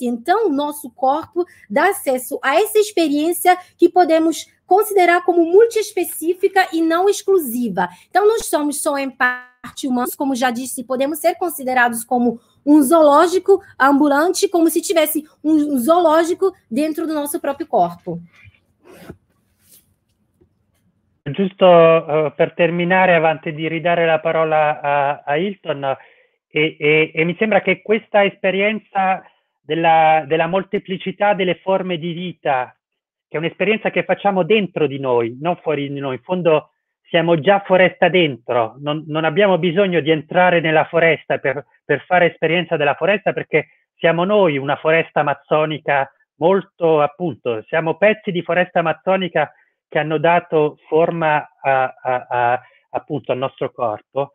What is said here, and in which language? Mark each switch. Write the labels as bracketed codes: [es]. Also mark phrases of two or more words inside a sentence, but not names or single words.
[pt] Então, o nosso corpo dá acesso a essa experiência que podemos considerar como multiespecífica e não exclusiva. Então, nós somos só em parte humanos, como já disse, podemos ser considerados como um zoológico ambulante, como se tivesse um zoológico dentro do nosso próprio corpo. [it] Giusto per terminare, avanti di ridare la parola a Hilton, e mi sembra che questa esperienza della molteplicità delle forme di vita, che è un'esperienza che facciamo dentro di noi, non fuori di noi, in fondo siamo già foresta dentro, non abbiamo bisogno di entrare nella foresta per fare esperienza della foresta, perché siamo noi una foresta amazzonica molto, appunto, siamo pezzi di foresta amazzonica che hanno dato forma appunto al nostro corpo.